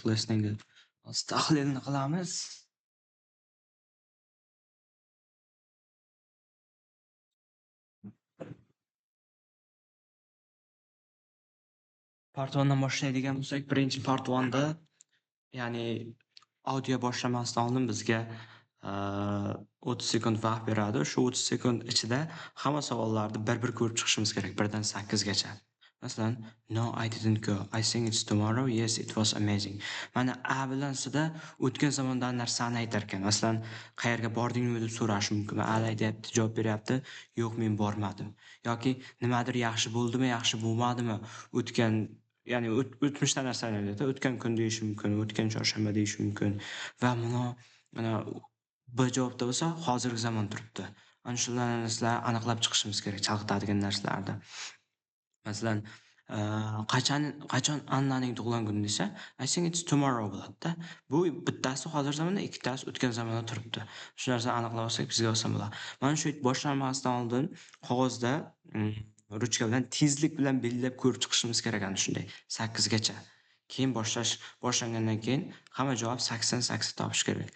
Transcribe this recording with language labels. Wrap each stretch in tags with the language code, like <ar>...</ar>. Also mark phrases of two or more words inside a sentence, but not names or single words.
<uz>Listeningni tahlilni qilamiz. Part 1 dan boshlaydigan bo'lsak, birinchi part 1 da ya'ni audio boshlamasdan oldin bizga 30 sekund vaqt beradi. Shu 30 sekund ichida hamma savollarni bir-bir ko'rib chiqishimiz kerak, 1 dan 8 gacha. Masalan,</uz> <en>"No, I didn't go. I think it's tomorrow. Yes, it was amazing."</en> <uz>Mana A bilan S'da o'tgan zamondan narsani aytar ekan. Masalan, "Qayerga bordingmi?" deb so'rashi mumkin. A aytyapti, javob beryapti, "Yo'q, men bormadim." Yoki nimadir yaxshi bo'ldimi, yaxshi bo'lmadimi? O'tgan ya'ni o'tmishda narsalarni aytadi. O'tgan kun deyishi mumkin, o'tgan chorshanba deyishi mumkin va mana B javobda bo'lsa hozirgi zamon turibdi. Ana shularni sizlar aniqlab chiqishimiz kerak chalg'itadigan narsalarni. Masalan, qachon Annaning tug'ilgan kuni desa,</uz> <en>I think it's tomorrow bo'ladida.</en> <uz>Bu bittasi hozir zamonda, ikkitasi o'tgan zamonda turibdi. Shu narsani aniqlab olsak bizga oson bo'ladi. Mana shu boshlanmasdan oldin qog'ozda ruchka bilan tezlik bilan belgilab ko'rib chiqishimiz kerak ana shunday 8 gacha. Keyin boshlangandan keyin hamma javob 80 topish kerak.</uz>